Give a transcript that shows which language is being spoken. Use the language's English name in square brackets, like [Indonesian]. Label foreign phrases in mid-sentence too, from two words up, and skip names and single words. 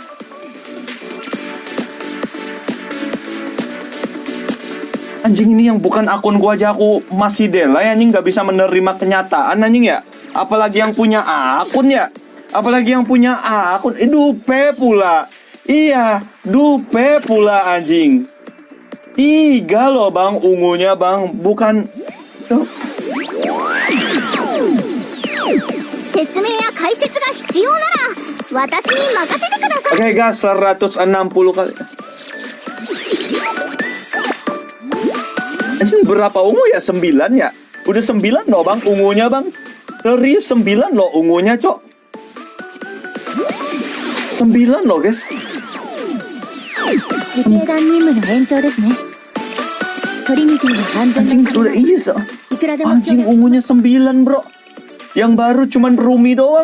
[Indonesian] Anjing ini yang bukan akun gua aja aku masih delay anjing, gak bisa menerima kenyataan anjing ya. Apalagi yang punya akun ya. Apalagi yang punya akun. Dupe pula. Iya, dupe pula anjing. 3 loh bang ungunya bang. Bukan. Tuh. [Japanese] 説明や解説が必要なら私に任せてください。 [Indonesian] Oke guys, 160 kali. Anjing berapa ungu ya? 9 ya? Udah 9 loh bang ungunya bang. Serius 9 loh ungunya cok. 9 loh guys. [Japanese] 自警団任務の延長ですね。トリニティの安全 [Indonesian] Anjing [Japanese] な [Indonesian] sudah iya so. [Japanese] いくらでも [Indonesian] Anjing ungunya 9 bro. Yang baru cuman Rumi doang.